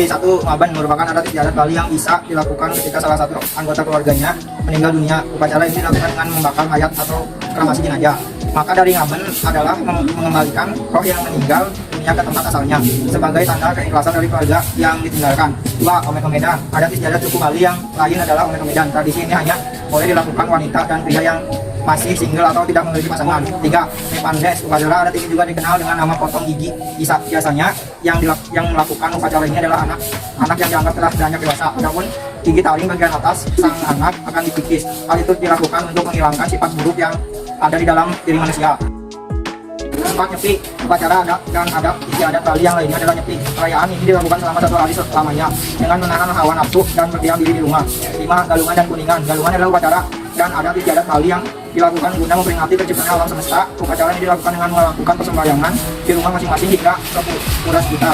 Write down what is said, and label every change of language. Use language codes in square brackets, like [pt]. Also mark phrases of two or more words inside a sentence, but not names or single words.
[id] Satu, Ngaben merupakan adat istiadat Bali yang bisa dilakukan ketika salah satu anggota keluarganya meninggal dunia. Upacara ini dilakukan dengan membakar mayat atau kremasi jenazah. Maka dari Ngaben adalah mengembalikan roh yang meninggal dunia ke tempat asalnya sebagai tanda keikhlasan dari keluarga yang ditinggalkan. Dua, Omet-Omedan. Adat istiadat suku Bali yang lain adalah Omet-Omedan. Tradisi ini hanya boleh dilakukan wanita dan pria yang masih single atau tidak memiliki pasangan. Tiga, Mepandes. Upacara adat ini juga dikenal dengan nama potong gigi. Biasanya yang melakukan upacara ini adalah anak yang dianggap telah beranjak dewasa. Adapun gigi taring bagian atas sang anak akan dikikis. Hal itu dilakukan untuk menghilangkan sifat buruk yang ada di dalam diri manusia. Empat, Nyepi. Upacara adat dan adat istiadat Bali yang lainnya adalah Nyepi. Perayaan ini dilakukan selama 1 hari selamanya dengan menahan hawa nafsu dan berdiam diri di rumah. 5, Galungan dan Kuningan. Galungan adalah upacara dan adat istiadat Bali yang dilakukan guna memperingati terciptanya alam semesta. Upacara ini dilakukan dengan melakukan persembahyangan di rumah masing-masing hingga ke pura sekitar.